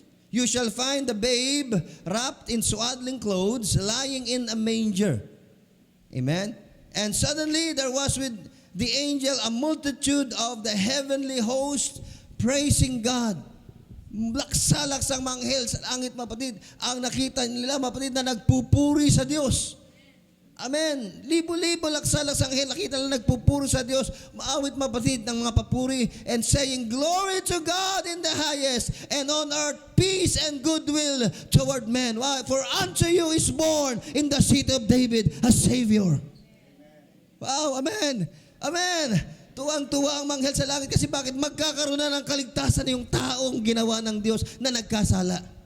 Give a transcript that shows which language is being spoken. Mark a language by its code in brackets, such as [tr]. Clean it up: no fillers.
[en] You shall find the babe wrapped in swaddling clothes, lying in a manger. Amen. And suddenly there was with the angel a multitude of the heavenly host praising God. [tl] Laksa-laksang manghel sa langit, mapatid. Ang nakita nila, mapatid, na nagpupuri sa Diyos. Amen. Libo-libo laksa-laksang anghel, nakita nila nagpupuri sa Diyos. Maawit, mapatid, ng mga papuri [en] and saying, Glory to God in the highest, and on earth peace and goodwill toward men. Why? For unto you is born in the city of David a Savior. Wow, amen. Amen. [tl] Tuwang-tuwa ang manghel sa langit kasi bakit? Magkakaroon na ng kaligtasan yung taong ginawa ng Diyos na nagkasala.